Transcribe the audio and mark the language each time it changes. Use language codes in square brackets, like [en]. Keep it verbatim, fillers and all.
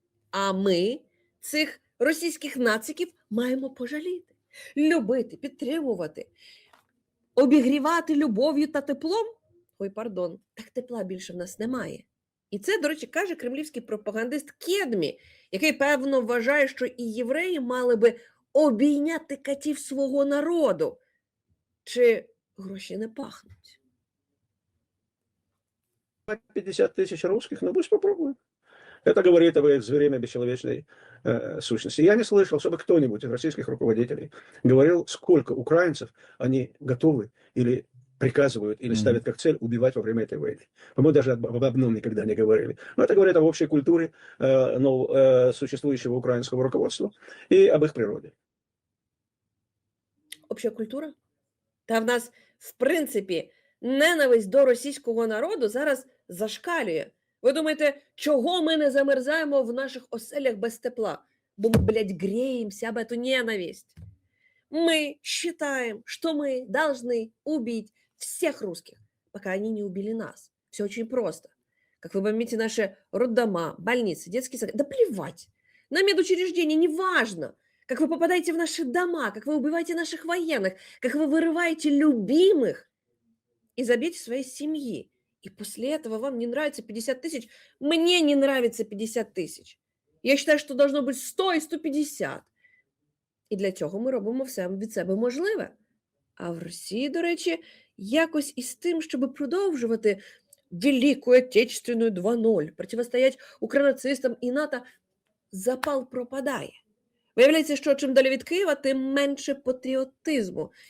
[uk] А ми цих російських нациків маємо пожаліти, любити, підтримувати, обігрівати любов'ю та теплом. Ой, пардон, так тепла більше в нас немає. І це, до речі, каже кремлівський пропагандист Кедмі, який, певно, вважає, що і євреї мали би обійняти катів свого народу. Чи гроші не пахнуть? [ru] пятьдесят тысяч русских, ну пусть попробуем. Это говорит об это время бесчеловечной э, сущности. Я не слышал, чтобы кто-нибудь из российских руководителей говорил, сколько украинцев они готовы или приказывают, или ставят как цель убивать во время этой войны. По-моему, даже об, об одном никогда не говорили. Но это говорит об общей культуре э, ну, э, существующего украинского руководства и об их природе. [uk] Обща культура? Та в нас, в принципі, ненависть до російського народу зараз зашкалює. Ви думаєте, чого ми не замерзаємо в наших оселях без тепла? Бо ми, блядь, греємося об эту ненависть. [ru] Мы считаем, что мы должны убить всех русских, пока они не убили нас. Все очень просто. Как вы помните, наши роддома, больницы, детские сады. Да плевать. На медучреждения, неважно. Как вы попадаете в наши дома, как вы убиваете наших военных, как вы вырываете любимых из объятий своей семьи. И после этого вам не нравится пятьдесят тысяч. Мне не нравится пятьдесят тысяч. Я считаю, что должно быть сто и сто пятьдесят. [uk] І для цього ми робимо все від себе можливе. А в Росії, до речі, якось із тим, щоб продовжувати Велику Отечественну два нуль, протистоять укранацистам і НАТО, запал пропадає. Виявляється, що чим далі від Києва, тим менше патріотизму.